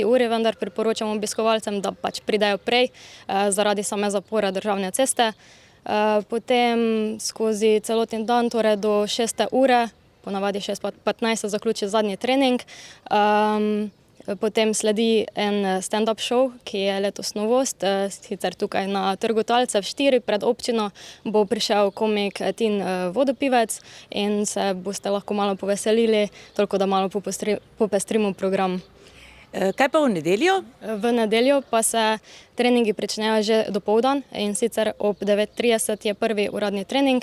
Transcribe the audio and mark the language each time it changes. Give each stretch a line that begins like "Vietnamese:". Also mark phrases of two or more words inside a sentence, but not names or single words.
Slovenian: uri, vendar priporočam obiskovalcem, da pač pridejo prej zaradi same zapore državne ceste. Potem skozi celoten dan, torej do 6. ure, ponavadi 6:15 se zaključi zadnji trening. Potem sledi en
English: stand-up show,
Slovenian: ki je letos novost, sicer tukaj na Trgu Talcev 4 pred občino bo prišel komik Tin Vodopivec in se boste lahko malo poveselili, toliko da malo popestrimo program. Kaj pa v nedeljo? V nedeljo pa se treningi pričnejo že dopoldan in sicer ob 9:30 je prvi uradni trening.